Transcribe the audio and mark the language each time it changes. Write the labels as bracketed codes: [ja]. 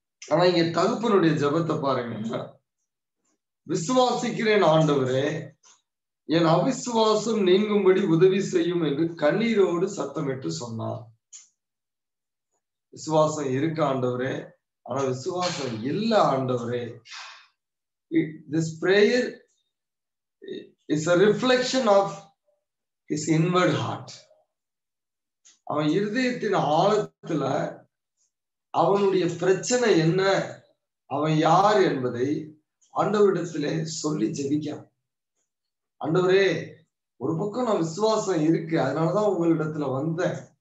[ta] ஆனா இங்க தகப்பனுடைய ஜெபத்தை பாருங்க. விசுவாசிக்கிறேன் ஆண்டவரே, என் அவிசுவாசம் நீங்கும்படி உதவி செய்யும் என்று கண்ணீரோடு சத்தமிட்டு சொன்னார். விசுவாசம் இருக்கு ஆண்டவரே, ஆனா விசுவாசம் இல்ல ஆண்டவரே. [en] This prayer is a reflection of his inward heart. [ta] அவன் இருதயத்தின் ஆழத்துல அவனுடைய பிரச்சனை என்ன, அவன் யார் என்பதை ஆண்டவரிடத்திலே சொல்லி ஜெபிக்கான். ஆண்டவரே, ஒரு பக்கம் நான் விசுவாசம் இருக்கு, அதனாலதான் உங்களிடத்துல வந்தேன்.